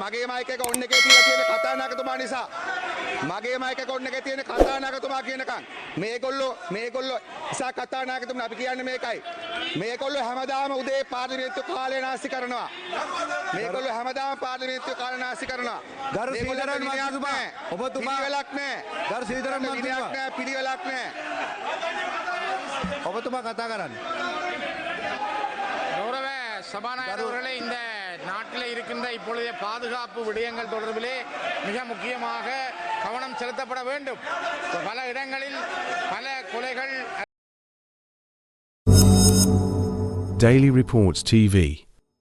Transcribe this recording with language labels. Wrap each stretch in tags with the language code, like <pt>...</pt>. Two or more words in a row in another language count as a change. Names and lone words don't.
<si>මගේ මයික් එක ඔන්න එකේ තියලා තියෙන කතානායකතුමා නිසා. මගේ මයික් එක ඔන්න එකේ තියෙන කතානායකතුමා කියනකම් මේගොල්ලෝ ඉසා කතානායකතුමනි අපි කියන්නේ මේකයි. මේගොල්ලෝ හැමදාම උදේ පාර්ලිමේන්තු කාලය නාස්ති කරනවා. ගරු සීතරන් මන්ත්‍රීතුමා ඔබතුමා වෙලක් නෑ. ගරු සීතරන් මන්ත්‍රීතුමා පිළිවෙලක් නෑ. ඔබතුමා කතා කරන්න.</si> <ta>கௌரவ சபாநாயகர் அவர்களே, இந்த நாட்டில் இருக்கின்ற இப்பொழுதைய பாதுகாப்பு விடயங்கள் தொடர்பிலே மிக முக்கியமாக கவனம் செலுத்தப்பட வேண்டும். பல இடங்களில் பல கொலைகள். Daily Reports TV</ta>